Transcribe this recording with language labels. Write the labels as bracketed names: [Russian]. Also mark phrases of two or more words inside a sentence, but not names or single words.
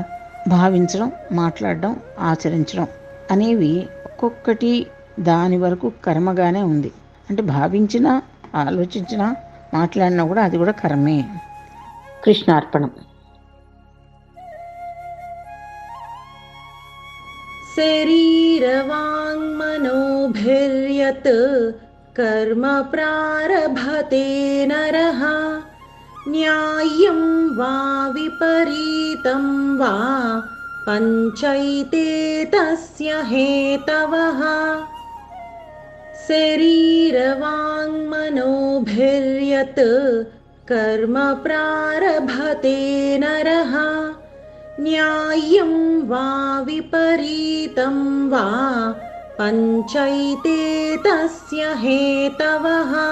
[Telugu] భావించడం, మాట్లాడడం, ఆచరించడం అనేవి ఒక్కొక్కటి దాని వరకు కర్మగానే ఉంది. అంటే భావించినా, ఆలోచించినా, మాట్లాడినా కూడా అది కూడా కర్మే. కృష్ణార్పణం. [Sanskrit] శరీరవాङ्मनोभिर्यत् कर्म प्रारभते नरः न्याय्यं वा विपरीतं वा पञ्चैते तस्य हेतवः शरीरवाङ्मनोभिर्यत् कर्म प्रारभते नरः न्याय्यं वा विपरीतं वा पञ्चैते तस्य हेतवः